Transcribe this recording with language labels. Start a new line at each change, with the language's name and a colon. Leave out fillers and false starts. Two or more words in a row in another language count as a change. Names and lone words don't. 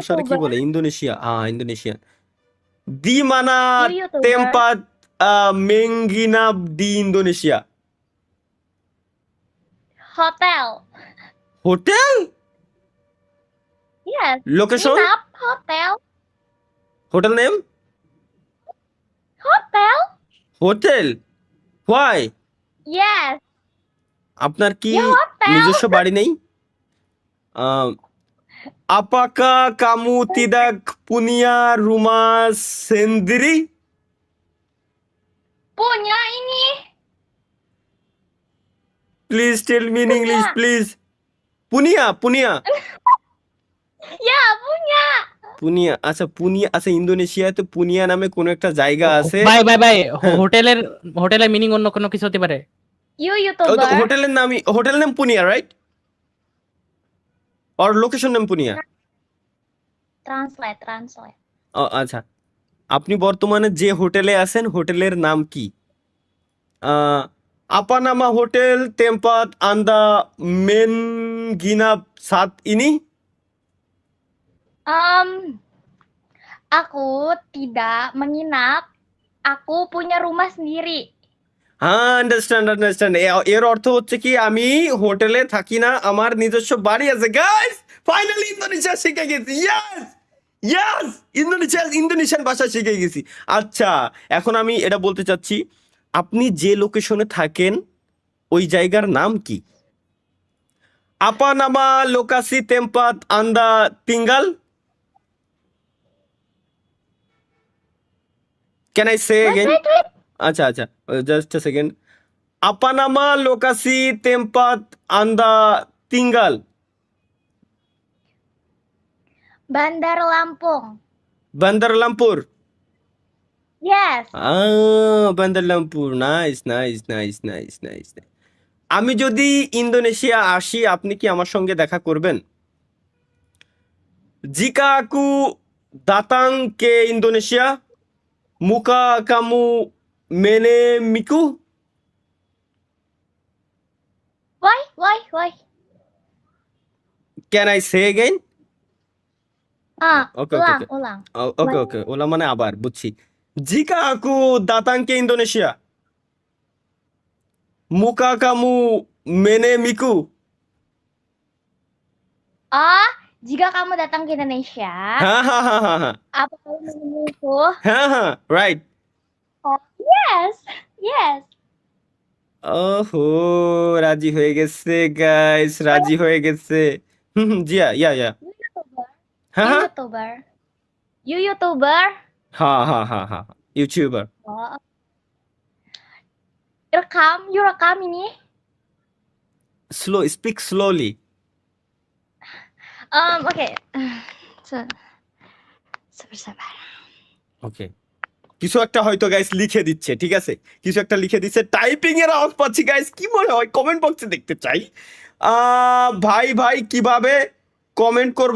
Bangla: ভাষার কি
English: YouTuber.
Bangla: বলে? ইন্দোনেশিয়া, ইন্দোনেশিয়া।
Indonesian: di mana
English: You YouTuber.
Indonesian: tempat menginap di Indonesia.
English: Hotel.
Bangla: হোটেল?
English: Yes.
Bangla: লোকেশন?
Indonesian: Nginap. Hotel.
English: hotel name? Hotel. Hotel? Why? Yes.
Bangla: আপনার কি
Indonesian: Ya hotel.
Bangla: নিজস্ব বাড়ি নেই?
Indonesian: Apakah kamu tidak punya rumah sendiri? Punya ini.
English: Please tell me in English,
Indonesian: Punya.
English: please.
Indonesian: punya, punya, Ya, punya.
Bangla: পুনিয়া। আচ্ছা, পুনিয়া। আচ্ছা, ইন্দোনেশিয়াতে পুনিয়া নামে কোনো একটা জায়গা আছে। ভাই ভাই ভাই হ্যাঁ। হোটেলের মিনিং অন্য কোনো কিছু হতে পারে।
English: You
Bangla: ওই তো
English: YouTuber.
Bangla: হোটেল নাম পুনিয়া, রাইট? আর লোকেশন নাম পুনিয়া।
English: Translate.
Bangla: আচ্ছা, আপনি বর্তমানে যে হোটেলে আছেন, হোটেলের নাম কি?
Indonesian: Apa nama hotel tempat Anda menginap saat ini? Aku tidak menginap. Aku punya rumah sendiri.
Bangla: হ্যাঁ, আন্ডারস্ট্যান্ড। এর অর্থ হচ্ছে কি, আমি হোটেলে থাকি না, আমার নিজস্ব বাড়ি আছে। গাইস, ফাইনালি ইন্দোনেশিয়া শিখে গেছি। ইয়েস, ইন্দোনেশিয়ান ভাষা শিখে গেছি। আচ্ছা, এখন আমি এটা বলতে চাচ্ছি, আপনি যে লোকেশনে থাকেন ওই জায়গার নাম কি?
Indonesian: Apa nama lokasi tempat Anda tinggal?
English: can I say Wait, এগেন? wait.
Indonesian: আচ্ছা,
English: just a second.
Indonesian: Apa nama lokasi tempat Anda tinggal? Bandar Lampung.
Bangla: বান্দার লামপুর?
English: Yes.
Bangla: বান্দার লামপুর। নাইস। আমি যদি ইন্দোনেশিয়া আসি, আপনি কি আমার সঙ্গে দেখা করবেন?
Indonesian: Jika aku datang ke Indonesia, maka kamu menemuiku?
English: Why? Can I say again? Okay
Indonesian: Ulang.
Bangla: ওকে, ওলা মানে আবার, বুঝছি।
Indonesian: Jika aku datang ke Indonesia, maka kamu menemuiku? Oh, jika kamu datang ke Indonesia,
Bangla: হ্যাঁ,
Indonesian: apa kamu menemuiku?
Bangla: রাইট।
English: Oh, yes.
Bangla: ওহো, রাজি হয়ে গেছে গাইস, রাজি হয়ে গেছে। জিয়া, ইয়া।
English: You YouTuber.
Bangla: হ্যাঁ,
English: You YouTuber.
Bangla: হ্যাঁ, ইউটিউবার।
English: Oh, you
Indonesian: rekam ini.
English: Speak slowly.
Indonesian: Okay. Sabar.
Bangla: ওকে, কিছু একটা হয়তো গাইস লিখে দিচ্ছে, ঠিক আছে? কিছু একটা লিখে দিচ্ছে, টাইপিং এর আওয়াজ পাচ্ছি গাইস। কি মনে হয়? কমেন্ট বক্সে দেখতে চাই। ভাই কিভাবে কমেন্ট করবো?